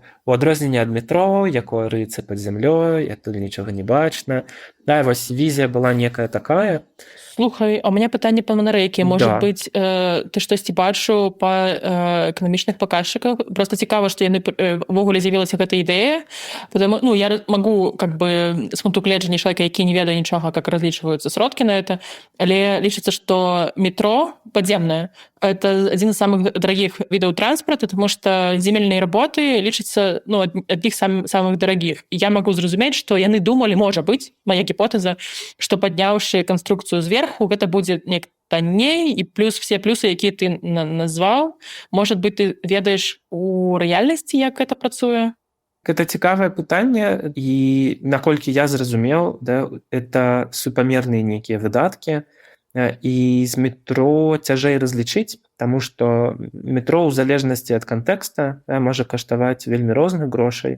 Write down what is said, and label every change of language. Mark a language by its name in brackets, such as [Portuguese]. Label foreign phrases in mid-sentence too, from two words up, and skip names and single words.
[Belarusian] У адрозненне ад метро, якое рыецца пад зямлёй, адтуль нічога не бачна. Да, вось візія была некая такая. Слухай, а [Russian] у меня [Belarusian] пытанне па манарэйкі. Можа Да. быць, ты штосьці бачыў па эканамічных паказчыках? Просто цікава, што яны увогуле з'явілася гэта ідэя. [Russian] Потому, ну, я могу, как бы, [Belarusian] с пункту гледжання чалавека, які не ведае нічога, как разлічваюцца сродкі [Russian] на это, [Belarusian] але лічыцца, што метро падземнае — [Russian] это один из самых дорогих видов транспорта, потому что земельные работы лічацца, ну, одних самых дорогих. [Belarusian] И я могу зразумець, што яны думалі, можа быць, моя гіпотэза, што падняўшы канструкцыю зверху, гэта будзе неяк танней, і плюс все плюсы, якія ты назваў. [Russian] Может быть, [Belarusian] ты ведаеш у рэальнасці, як гэта працуе? Гэта цікавае пытанне, і наколькі я зразумеў, да, это супамерныя нейкія выдаткі, і з метро цяжэй разлічыць, таму што метро ў залежнасці ад кантэкста можа каштаваць вельмі розных грошай.